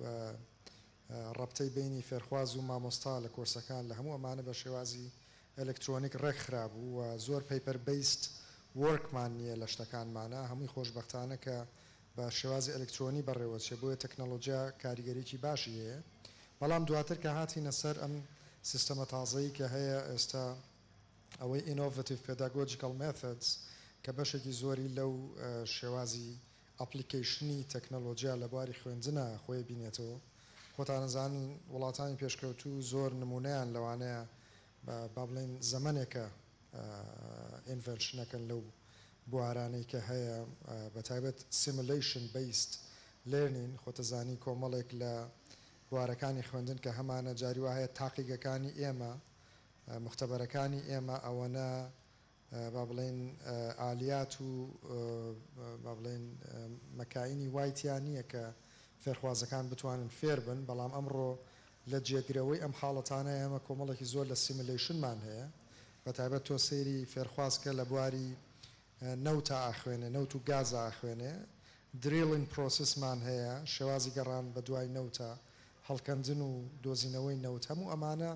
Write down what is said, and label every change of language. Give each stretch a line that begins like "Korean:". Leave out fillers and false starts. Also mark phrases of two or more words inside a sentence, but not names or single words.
Central Kurdish: ڕەبتەی بینی فێرخواز و مامۆستا لە کۆرسەکان لە هەموو ئەمانە بە شێوازی ئەلکترۆنیک ڕێکخرا بوو و زۆر
English: paper based work
Central Kurdish: نییە لە شتەکانمانە هەمووی خۆشببختانە کە بە شێوازی ئەلکترۆنی بەڕێوەچێ بۆیە تەکنەلۆجیا کاریگەریکی باشی هەیە بەڵام دواتر کە هاتینە سەر ئەم سیستەمە تازایی کە هەیە ئێستا ئەوەی
English: innovative pedagogical methods
Central Kurdish: کە بەشێکی زۆری لەو شێوازی ئەپلیکیشنی تەکنەلۆجیا لە بواری خوێندنە خۆی بینێتەوە خۆتان نەزانن وڵاتانی پێشکەوتوو زۆر نمونەیان لەوانەیە با بڵێن زەمانێکە ئینڤەنشنەکەن لەو بوارانەی کە هەیە بەتایبەت
English: simulation based learning
Central Kurdish: خۆتەزانی کۆمەڵێک لە بوارەکانی خوێندن کە هەمانە جاری وا هەیە تاقیگەکانی ئێمە مختبەرەکانی ئێمە ئەوەنە با بڵێن ئالیات و با بڵێن مەکاینی وایتیان نییە کە فێرخوازەکان بتوانن فێر بن بەڵام ئەمڕۆ لە جێگرەوەی ئەم حاڵەتانە ئێمە کۆمەڵێکی زۆر لە سیمولیشنمان هەیە بەتایبەت تۆ سەیری فێرخوازکە لە بواری نەوتە ئاخوێنێ نەوت و گازە ئاخوێنێ
English: drilling process
Central Kurdish: هەیە شێوازی گەڕان بە دوای نەوتە هەڵکەندن و دۆزینەوەی نەوت هەموو ئەمانە